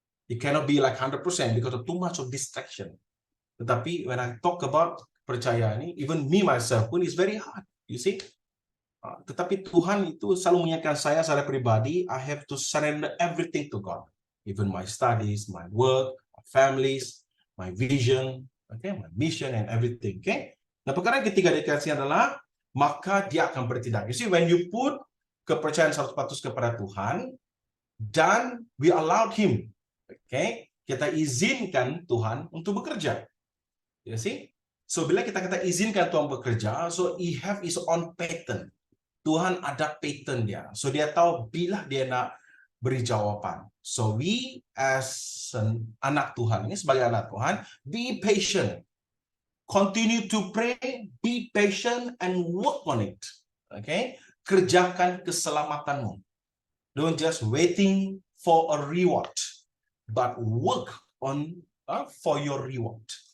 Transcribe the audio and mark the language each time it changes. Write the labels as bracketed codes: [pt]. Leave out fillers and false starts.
[en] You cannot be like 100% because of too much of distraction. Tetapi when I talk about percaya ini, even me myself pun is very hard. You see? [ms] Tetapi Tuhan itu selalu mengingatkan saya secara pribadi, [en] I have to surrender everything to God. Even my studies, my work, my families, my vision, my mission and everything. [ms] Nah, perkara yang ketiga dikasih adalah, maka Dia akan bertindak. [en] You see, when you put [ms] kepercayaan 100% kepada Tuhan, [en] dan we allowed Him, [ms] kita izinkan Tuhan untuk bekerja. [en] You see? So, [ms] bila kita izinkan Tuhan bekerja, [en] so He have His own pattern. [ms] Tuhan ada pattern Dia. So, Dia tahu bila Dia nak beri jawapan. So, we as anak Tuhan, ini sebagai anak Tuhan, [en] be patient. Continue to pray, be patient, and work on it. [ms] Kerjakan keselamatanmu. [en] Don't just waiting for a reward, but work on for your reward.